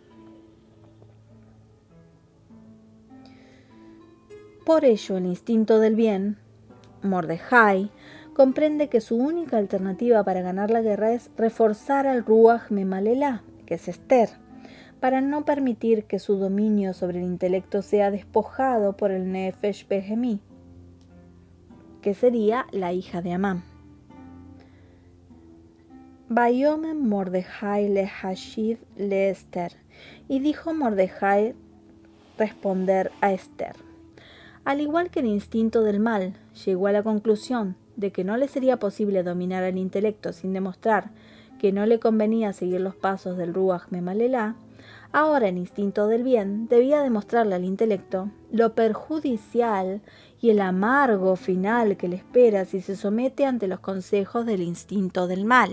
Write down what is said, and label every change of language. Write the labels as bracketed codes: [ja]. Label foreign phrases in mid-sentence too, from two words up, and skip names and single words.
[es] Por ello, el instinto del bien, Mordejai, comprende que su única alternativa para ganar la guerra es reforzar al [he] רוח ממללה, [es] que es Esther, para no permitir que su dominio sobre el intelecto sea despojado por el [he] נפש בהמית, [es] que sería la hija de Amán. [he] ויאמר מרדכי להשיב אל אסתר, [es] y dijo Mordejai responder a Esther. Al igual que el instinto del mal llegó a la conclusión de que no le sería posible dominar al intelecto sin demostrar que no le convenía seguir los pasos del [he] רוח ממללה, [es] ahora el instinto del bien debía demostrarle al intelecto lo perjudicial y el amargo final que le espera si se somete ante los consejos del instinto del mal.